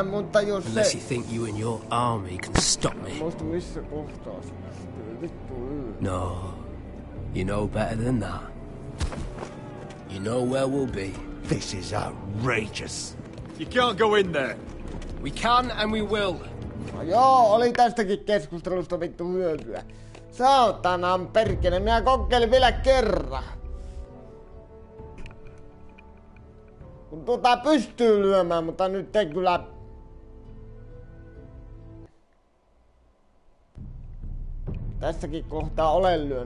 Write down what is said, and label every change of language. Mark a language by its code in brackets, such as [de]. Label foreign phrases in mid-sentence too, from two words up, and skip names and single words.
[en] Unless you think you and your army can stop me. No, you know better than that. You know where we'll be. This is outrageous. You can't go in there. We can and we will. [fi] No joo, oli tästäkin keskustelusta vittu hyötyä. Saatanan perkele, minä kokeilin vielä kerran. Kun pystyy lyömään, mutta nyt ei kyllä... Tässäkin kohtaa olen lyönyt.